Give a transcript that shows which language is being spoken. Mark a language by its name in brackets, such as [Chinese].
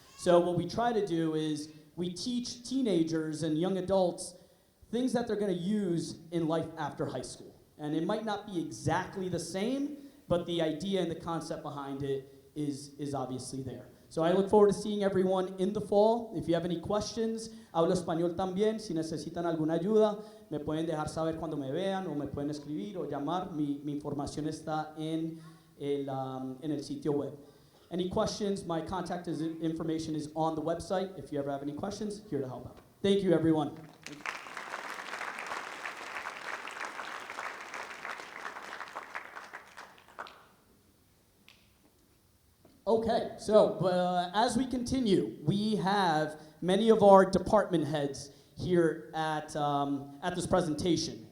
[English] So what we try to do is we teach teenagers and young adults things that they're going to use in life after high school. And it might not be exactly the same, but the idea and the concept behind it is obviously there. So I look forward to seeing everyone in the fall. If you have any questions, [Spanish] hablo español también. Si necesitan alguna ayuda, me pueden dejar saber cuando me vean o me pueden escribir o llamar. Mi información está en el sitio web. [English] Any questions, my contact information is on the website. If you ever have any questions, here to help out. Thank you, everyone. Okay, so as we continue, we have many of our department heads here at this presentation.